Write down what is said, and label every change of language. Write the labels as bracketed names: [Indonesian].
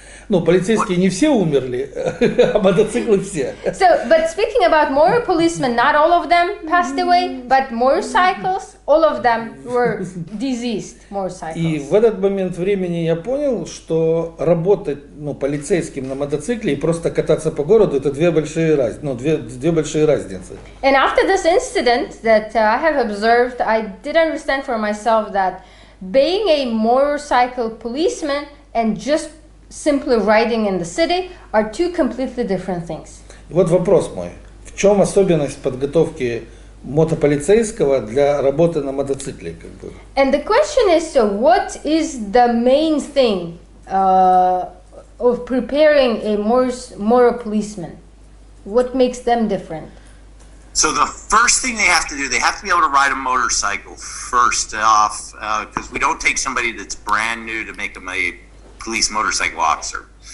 [Russian] Ну, полицейские не все умерли, а мотоциклы все. [English] So, but speaking about motor policemen, not all of them passed away, but motorcycles, all of them were diseased motorcycles. [Russian] И в этот момент времени я понял, что работать полицейским на мотоцикле и просто кататься по городу — это две большие разницы. [English] And after this incident that I have observed, I did understand for myself that being a motorcycle policeman and just simply riding in the city are two completely different things. [Russian] И вот вопрос мой. В чем особенность подготовки мотополицейского для работы на мотоцикле? [English] And the question is, so what is the main thing of preparing a motor policeman? What makes them different? So the first thing they have to do, they have to be able to ride a motorcycle first off, because we don't take somebody that's brand new to make them a police motorcycle officer.